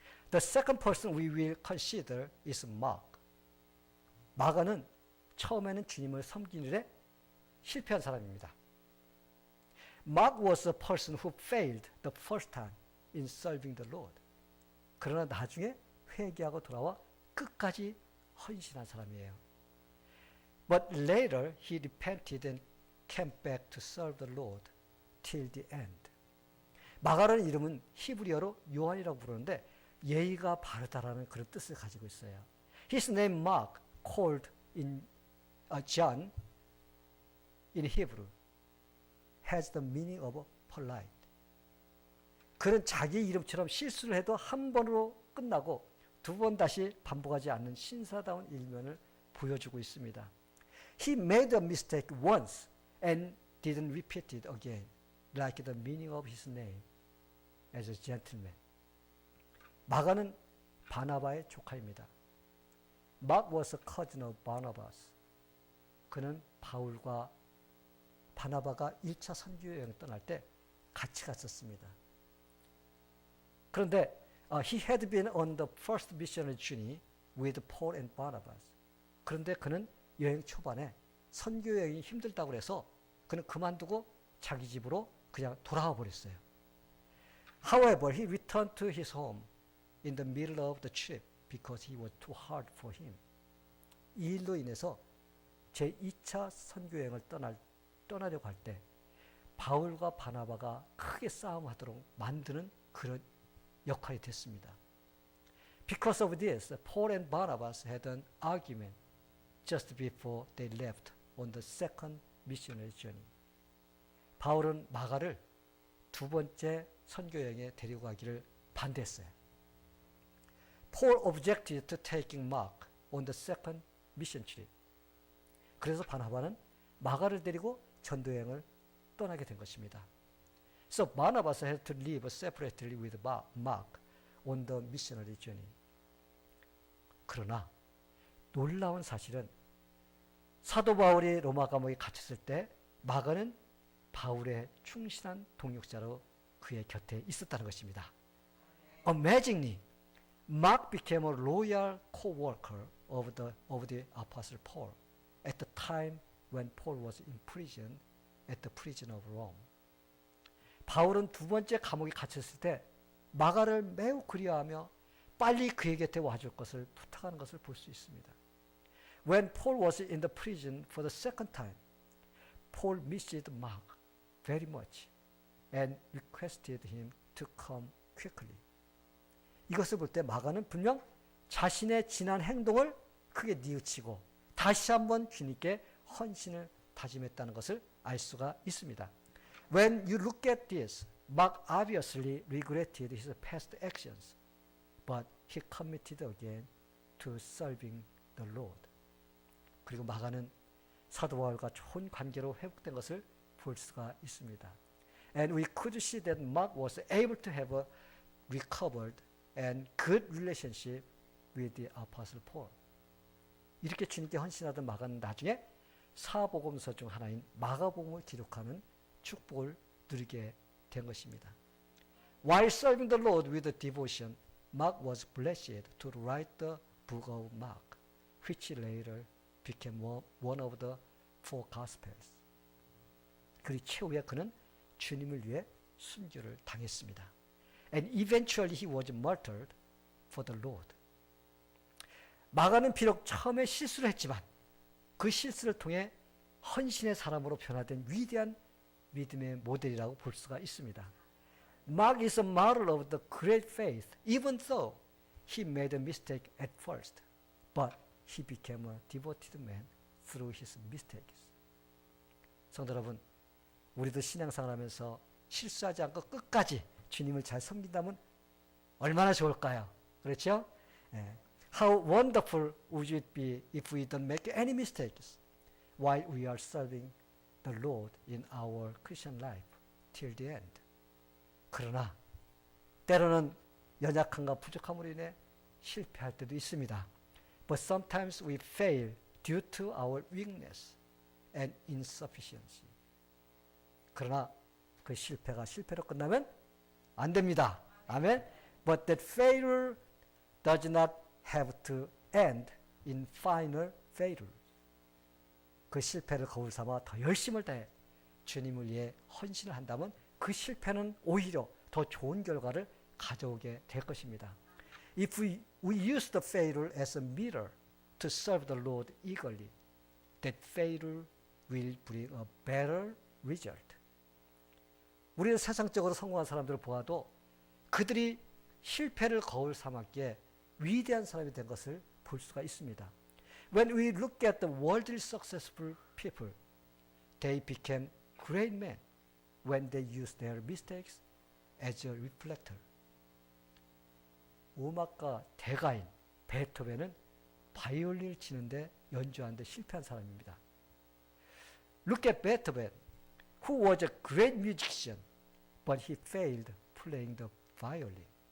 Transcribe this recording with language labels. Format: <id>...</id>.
<en>The second person we will consider is Mark.</en> <ko>마가는 처음에는 주님을 섬기는 일에 실패한 사람입니다.</ko> <en>Mark was a person who failed the first time in serving the Lord.</en> <ko>그러나 나중에 회개하고 돌아와 끝까지 헌신한 사람이에요.</ko> <en>But later he repented and came back to serve the Lord till the end.</en> <ko>마가라는 이름은 히브리어로 요한이라고 부르는데 예의가 바르다라는 그런 뜻을 가지고 있어요.</ko> <en>His name Mark, called in John in Hebrew, has the meaning of polite.</en> <ko>그는 자기 이름처럼 실수를 해도 한 번으로 끝나고 두 번 다시 반복하지 않는 신사다운 일면을 보여주고 있습니다.</ko> <en>He made a mistake once and didn't repeat it again, like the meaning of his name as a gentleman.</en> <ko>마가는 바나바의 조카입니다.</ko> <en>Mark was a cousin of Barnabas.</en> <ko>그는 바울과 바나바가 1차 선교여행을 떠날 때 같이 갔었습니다. 그런데</ko> <en>he had been on the first missionary journey with Paul and Barnabas.</en> <ko>그런데 그는 여행 초반에 선교 여행이 힘들다고 해서 그는 그만두고 자기 집으로 그냥 돌아와 버렸어요.</ko> <en>However, he returned to his home in the middle of the trip because he was too hard for him.</en> <ko>이 일로 인해서 제2차 선교 여행을 떠나려고 할 때 바울과 바나바가 크게 싸움하도록 만드는 그런 역할이 됐습니다.</ko> <en>Because of this, Paul and Barnabas had an argument just before they left on the second missionary journey.</en> <ko>바울은 마가를 두 번째 선교 여행에 데리고 가기를 반대했어요.</ko> <en>Paul objected to taking Mark on the second mission trip.</en> <ko>그래서 바나바는 마가를 데리고 전도 여행을 떠나게 된 것입니다.</ko> <en>So Barnabas had to live separately with Mark on the missionary journey.</en> <ko>그러나 놀라운 사실은 사도 바울이 로마 감옥에 갇혔을 때 마가는 바울의 충실한 동역자로 그의 곁에 있었다는 것입니다.</ko> <en>Amazingly, Mark became a loyal co-worker of the Apostle Paul at the time when Paul was in prison at the prison of Rome.</en> <ko>바울은 두 번째 감옥에 갇혔을 때 마가를 매우 그리워하며 빨리 그의 곁에 와줄 것을 부탁하는 것을 볼 수 있습니다.</ko> <en>When Paul was in the prison for the second time, Paul missed Mark very much and requested him to come quickly.</en> <ko>이것을 볼 때 마가는 분명 자신의 지난 행동을 크게 뉘우치고 다시 한번 주님께 헌신을 다짐했다는 것을 알 수가 있습니다.</ko> <en>When you look at this, Mark obviously regretted his past actions, but he committed again to serving the Lord.</en> <ko>그리고 마가는 사도 바울과 좋은 관계로 회복된 것을 볼 수가 있습니다.</ko> <en>And we could see that Mark was able to have a recovered and good relationship with the Apostle Paul.</en> <ko>이렇게 주님께 헌신하던 마가는 나중에 사복음서 중 하나인 마가복음을 기록하는 축복을 누리게 된 것입니다.</ko> <en>While serving the Lord with devotion, Mark was blessed to write the book of Mark, which later became one of the four Gospels.</en> <ko>그리고 최후에 그는 주님을 위해 순교를 당했습니다.</ko> <en>And eventually he was martyred for the Lord.</en> <ko>마가는 비록 처음에 실수를 했지만 그 실수를 통해 헌신의 사람으로 변화된 위대한 믿음의 모델이라고 볼 수가 있습니다.</ko> <en>Mark is a model of the great faith, even though he made a mistake at first, but he became a devoted man through his mistakes.</en> <ko>성도 여러분, 우리도 신앙생활 하면서 실수하지 않고 끝까지 주님을 잘 섬긴다면 얼마나 좋을까요? 그렇죠? 예.</ko> <en>How wonderful would it be if we don't make any mistakes while we are serving the Lord in our Christian life till the end.</en> <ko>그러나 때로는 연약함과 부족함으로 인해 실패할 때도 있습니다.</ko> <en>But sometimes we fail due to our weakness and insufficiency.</en> <ko>그러나 그 실패가 실패로 끝나면 안 됩니다. 아멘.</ko> <en>But that failure does not have to end in final failure.</en> <ko>그 실패를 거울 삼아 더 열심을 다해 주님을 위해 헌신을 한다면 그 실패는 오히려 더 좋은 결과를 가져오게 될 것입니다.</ko> <en>If we use the failure as a mirror to serve the Lord eagerly, that failure will bring a better result.</en> <ko>우리는 세상적으로 성공한 사람들을 보아도 그들이 실패를 거울 삼았기에 위대한 사람이 된 것을 볼 수가 있습니다.</ko> <en>When we look at the worldly successful people, they became great men when they used their mistakes as a reflector.</en> <ko>음악가 대가인 베토벤은 바이올린을 치는데 연주하는데 실패한 사람입니다.</ko> <en>Look at Beethoven, who was a great musician, but he failed playing the violin.</en>